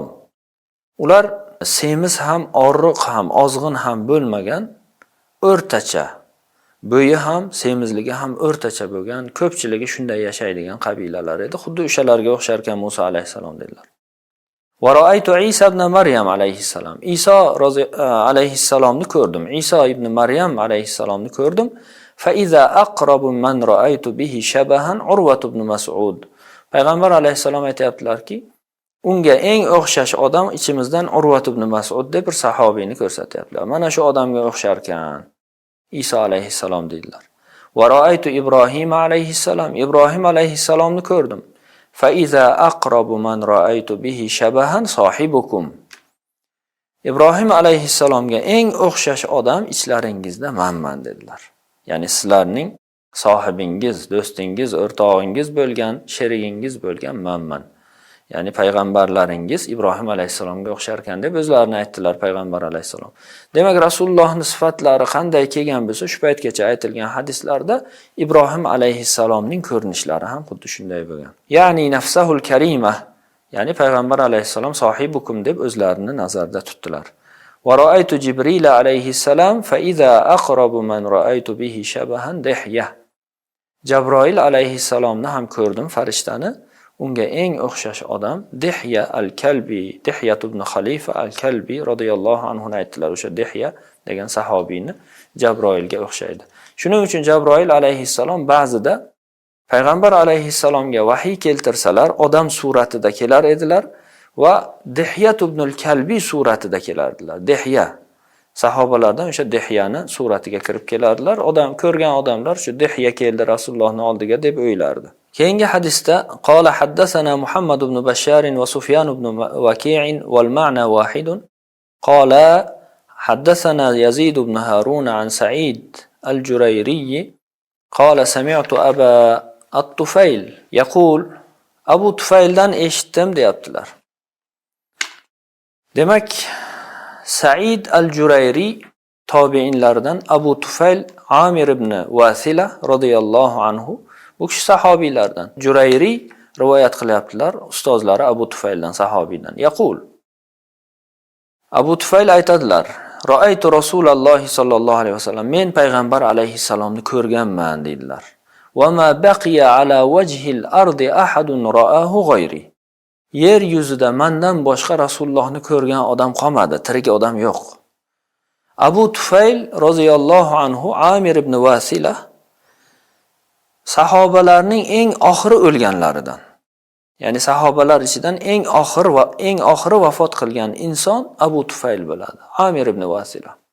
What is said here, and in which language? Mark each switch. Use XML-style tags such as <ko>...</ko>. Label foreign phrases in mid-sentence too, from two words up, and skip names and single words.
<uz>Ular semiz ham, oriq ham, ozg'in ham bo'lmagan, o'rtacha, bo'yi ham, semizligi ham o'rtacha bo'lgan, ko'pchiligi shunday yashaydigan qabilalar edi. Xuddi o'shalarga o'xshar ekan Musa alayhisalom dedilar.</uz> <ar>ورأيت عيسى ابن مريم عليه السلام.</ar> <uz>Iso alayhissalomni ko'rdim. Iso ibn Maryam alayhissalomni ko'rdim.</uz> <ar>فإذا أقرب من رأيت به شبها عروة بن مسعود.</ar> <uz>Payg'ambar alayhissalom aytayaptilar-ki, unga eng o'xshash odam ichimizdan Urwa ibn Mas'ud deb bir sahobiyni ko'rsatyaptilar. Mana shu odamga o'xshar ekan Iso alayhissalom dedilar.</uz> <ar>ورأيت إبراهيم عليه السلام.</ar> <uz>Ibrohim alayhissalomni ko'rdim.</uz> <ar>فإذا أقرب من رأيت به شبها صاحبكم.</ar> <uz>Ibrohim alayhissalomga eng o'xshash odam ichlaringizda manman dedilar. Ya'ni sizlarning sohibingiz, do'stingiz, o'rtog'ingiz bo'lgan, sherigingiz bo'lgan manman. Ya'ni payg'ambarlaringiz Ibrohim alayhissalomga o'xshar ekan deb o'zlarini aytdilar payg'ambar alayhissalom. Demak, Rasulullohning sifatlari qanday kelgan bo'lsa, shu paytgacha aytilgan hadislarda Ibrohim alayhissalomning ko'rinishlari ham xuddi shunday bo'lgan. Ya'ni</uz> <ar>نفسه الكريمة,</ar> <uz>ya'ni payg'ambar alayhissalom sohibukum deb o'zlarini nazarda tutdilar.</uz> <ar>ورأيت جبريل عليه السلام فإذا أقرب من رأيت به شبها دحية.</ar> <uz>Jabroil alayhissalomni ham ko'rdim, farishtani. Unga eng o'xshash odam Dihya al-Kalbi, Dihya ibn Khalifa al-Kalbi</uz> <ar>رضي الله عنه</ar> <uz>aytdilar. O'sha Dihya degan sahobiyni Jabroilga o'xshaydi. Shuning uchun Jabroil alayhissalom ba'zida payg'ambar alayhissalomga vahiy keltirsalar, odam suratida kelar edilar va Dihya ibn al-Kalbi suratida kelardilar. Dihya sahobalardan o'sha Dihyani suratiga kirib kelardilar. Odam ko'rgan odamlar shu Dihya keldi Rasulullohning oldiga deb o'ylardi. Keyingi hadisda</uz> <ar>قال حدثنا محمد بن بشار وسفيان بن وكيع والمعنى واحد. قال حدثنا يزيد بن هارون عن سعيد الجريري قال سمعت أبا الطفيل يقول</ar> <uz>Abu Tufayldan eshitdim deyaptilar. Demak, Sa'id al-Jurayri tobiinlardan Abu Tufayl Amir ibn Wasila</uz> <ar>رضي الله عنه</ar> <uz>bu kishi sahobiylardan. Jurayri rivoyat qilyaptilar ustozlari Abu Tufayldan, sahobiydan. Yaqul Abu Tufayl aytadilar:</uz> <ar>"رأيت رسول الله صلى الله عليه وسلم,</ar> <uz>men payg'ambar alayhissalomni ko'rganman" dedilar.</uz> <ar>"وما بقي على وجه الأرض أحد رآه غيري."</ar> <uz>Yer yuzida mendan boshqa Rasulullohni ko'rgan odam qolmadi, tirik odam yo'q. Abu Tufayl</uz> <ar>رضي الله عنه</ar> <uz>Amir ibn Wasila sahobalarning eng oxiri o'lganlaridan. Ya'ni sahobalar ichidan eng oxiri vafot qilgan inson Abu Tufayl bo'ladi, Amir ibn Wasila.</uz>